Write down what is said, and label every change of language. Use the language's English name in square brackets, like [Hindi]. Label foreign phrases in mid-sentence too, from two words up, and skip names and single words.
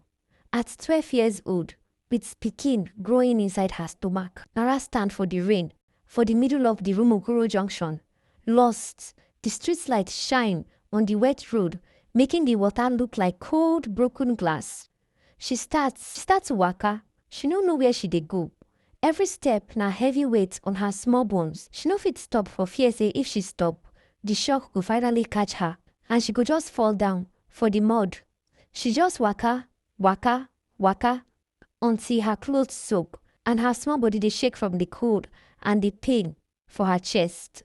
[Nigerian Pidgin] At 12 years old, with pikin growing inside her stomach, Nara stand for the rain, for the middle of the Okoro Junction. Lost, the street light shine on the wet road, making the water look like cold, broken glass. She starts to waka. She no know where she dey go. Every step na heavy weight on her small bones. She no fit stop for fear say if she stop, the shock go finally catch her and she go just fall down for the mud. She just waka until her clothes soak and her small body dey shake from the cold and the pain for her chest.